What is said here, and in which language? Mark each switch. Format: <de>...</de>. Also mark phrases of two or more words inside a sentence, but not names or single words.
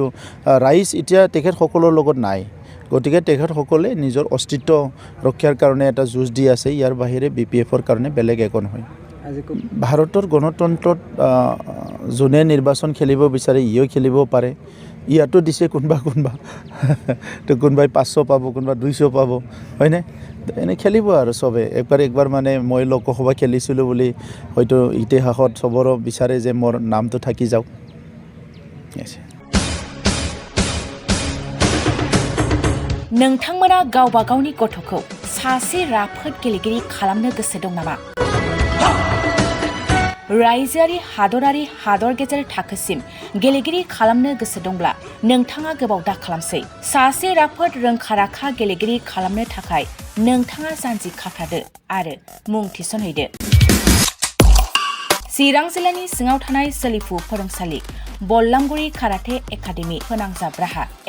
<as>ৰাইজ এতিয়া তেখেতসকলৰ লগত নাই গতিকে তেখেতসকলে নিজৰ অস্তিত্ব ৰক্ষাৰ কাৰণে এটা যুঁজ দি আছে ইয়াৰ বাহিৰে বিপিএফৰ কাৰণে বেলেগ একো নহয় ভাৰতৰ গণতন্ত্ৰত যোনে নিৰ্বাচন খেলিব বিচাৰে ইও খেলিব পাৰে ইয়াতো দিছে কোনবা তো কোনবাই 500 পাব কোনবা 200 পাব হয়নে এনে খেলিব আৰু সবে একবাৰ মানে মই লোকসভা খেলিছিলোঁ বুলি হয়তো ইতিহাসত সবৰ বিচাৰে যে মোৰ নামটো থাকি যাওক</as> <brx>नोंथांमोना गावबा गावनि गथ'खौ सासे राफोद गेलेगिरि खालामनो गोसो दं नामा रायजोआरि हादरारि हादर गेजेर थाखोसिम गेलेगिरि खालामनो गोसो दंब्ला नोंथाङा गोबाव दा खालामसै सासे राफोद रोंखा-राखा गेलेगिरि खालामनो थाखाय नोंथाङा जानजि खाफ्रादो आरो मुं थिसनहैदो चिरां जिल्लानि सिङाव थानाय सोलिफु फोरोंसालि बल्लामगुरि काराटे एकाडेमि फोनांजाब राहा</brx>